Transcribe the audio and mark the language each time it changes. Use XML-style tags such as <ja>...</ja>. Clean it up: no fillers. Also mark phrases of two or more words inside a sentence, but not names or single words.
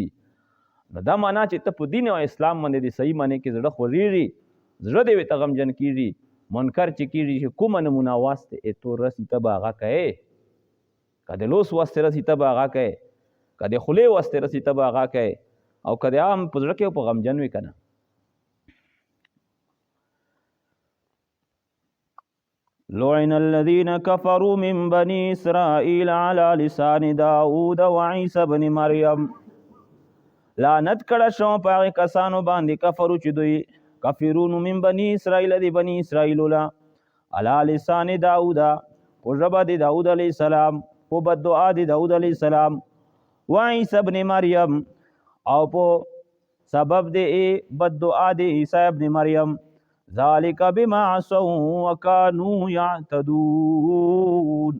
<ps>نو دا معنا چې ته په دین او اسلام باندې د صحیح معنی کې زړه خوږېږي، زړه دې ورته غمجن کېږي. منکر چې کېږي چې کومه نمونه واسطې تو رسي ته به هغه کوې، که د لوس واسطې رسي ته به هغه کوې، که د خولې واسطې رسي ته به هغه کوې، او که د عام په زړه کې په غمجن وي که نه.</ps> <ar>لعن الذين كفروا من بني إسرائيل على لسان داود وعيسى بن مريم.</ar> <ps>لعنت کړه شو په هغې کسانو باندې کفرو چې دوی کافرون</ps> <ar>من بني اسرائیل</ar> <ps>دی بني اسرائیلو لا</ps> <ar>على لسان داود</ar> <ps>په ژبه د داود علیه السلام، په بددعا د داود علیه السلام، وعیسی ابن مریم او په سبب د بددعا د عیسی ابن مریم.</ps> <ar>ذالک بما عصوا وکانوا یعتدون.</ar>